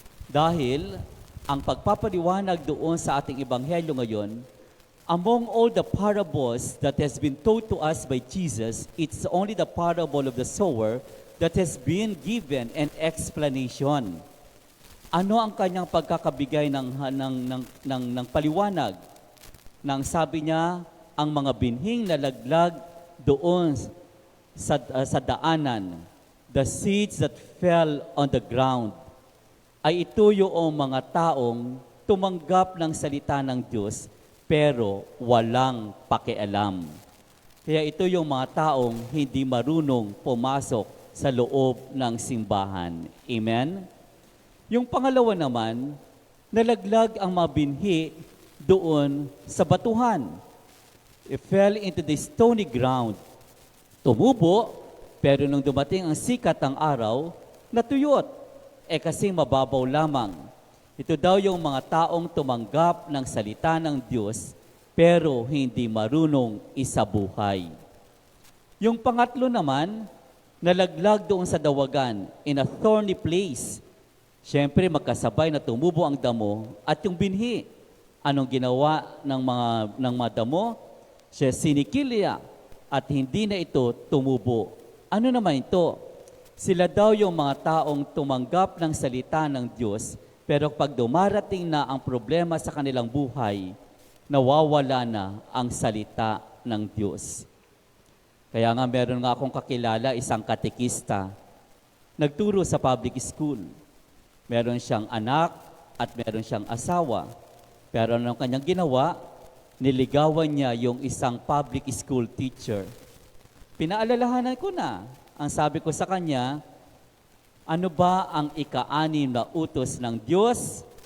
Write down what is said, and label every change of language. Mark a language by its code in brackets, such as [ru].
[tl] Dahil ang pagpapaliwanag doon sa ating ebanghelyo ngayon, [en] among all the parables that has been told to us by Jesus, it's only the parable of the sower that has been given an explanation. [tl] Ano ang kanyang pagkakabigay ng paliwanag? Nang sabi niya, ang mga binhing nalaglag doon sa daanan, [en] the seeds that fell on the ground, [tl] ay ito yung mga taong tumanggap ng salita ng Diyos, pero walang pakialam. Kaya ito yung mga taong hindi marunong pumasok sa loob ng simbahan. Amen? Yung pangalawa naman, nalaglag ang mga binhi doon sa batuhan. [en] It fell into the stony ground. [tl] Tumubo, pero nung dumating ang sikat ng araw, natuyot. Kasi mababaw lamang. Ito daw yung mga taong tumanggap ng salita ng Diyos, pero hindi marunong isabuhay. Yung pangatlo naman, nalaglag doon sa dawagan, [en] in a thorny place. [tl] Siyempre, magkasabay na tumubo ang damo at yung binhi. Anong ginawa ng mga damo? Siya sinikilya at hindi na ito tumubo. Ano naman ito? Sila daw yung mga taong tumanggap ng salita ng Diyos, pero pag dumarating na ang problema sa kanilang buhay, nawawala na ang salita ng Diyos. Kaya nga meron nga akong kakilala, isang katekista, nagturo sa public school. Meron siyang anak at meron siyang asawa. Pero anong kanyang ginawa? Niligawan niya yung isang public school teacher. Pinaalalahanan ko na. Ang sabi ko sa kanya, ano ba ang ika-6 na utos ng Diyos?